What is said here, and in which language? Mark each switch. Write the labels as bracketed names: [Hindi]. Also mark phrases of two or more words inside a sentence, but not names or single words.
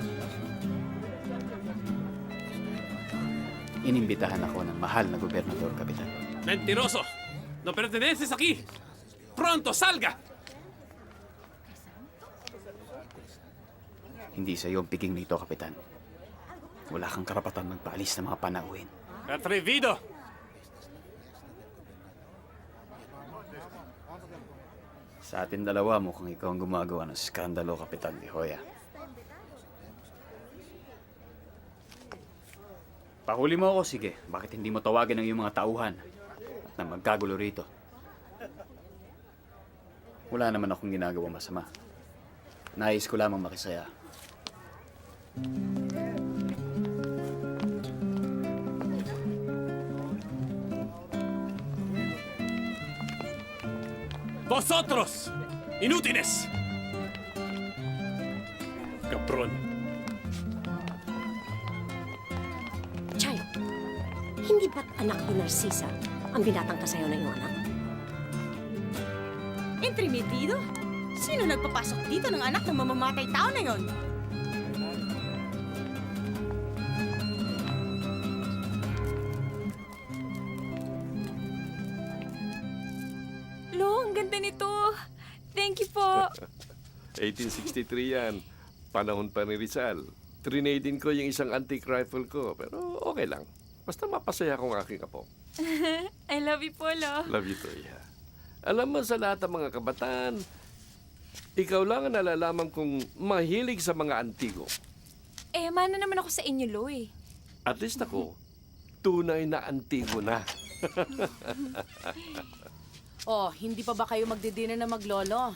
[Filipino] Inimbitahan ako ng mahal na gobernador, Kapitan. [Spanish] ¡Mentiroso! ¡No perteneces aquí! ¡Pronto, salga! [Filipino] Hindi sa iyo ang piging nito, Kapitan. Wala kang karapatan magpaalis ng mga panauhin. [Spanish] ¡Atrevido! [Filipino] Sa atin dalawa, mukhang ikaw ang gumagawa ng skandalo, Kapitan de Hoya. Pahuli mo ako, sige. Bakit hindi mo tawagin ang iyong mga tauhan at na magkagulo rito? Wala naman akong ginagawa masama. Nais ko lamang makisaya. [Spanish] ¡Vosotros! ¡Inútiles! ¡Cabrón! [Filipino] Chayo, hindi ba't anak ni Narcisa ang binatang kasayo na iyong anak? [Spanish] Entremetido? [Filipino] Sino nagpapasok dito ng anak ng mamamatay tao na yon? Lo, ang ganda nito. [English] Thank you po. [Filipino] 1863 yan. Panahon pa ni Rizal. Trinadin ko yung isang antique rifle ko, pero okay lang. Basta mapasaya ko ang aking apo. [English] I love you po, Lo. Love you too, yeah. [Filipino] Alam mo, sa lahat ng mga kabataan, ikaw lang ang nalalaman kong mahilig sa mga antigo. Eh, mana naman ako sa inyo, Lo, eh. At least ako, tunay na antigo na. Oh, hindi pa ba kayo magdidina na maglolo?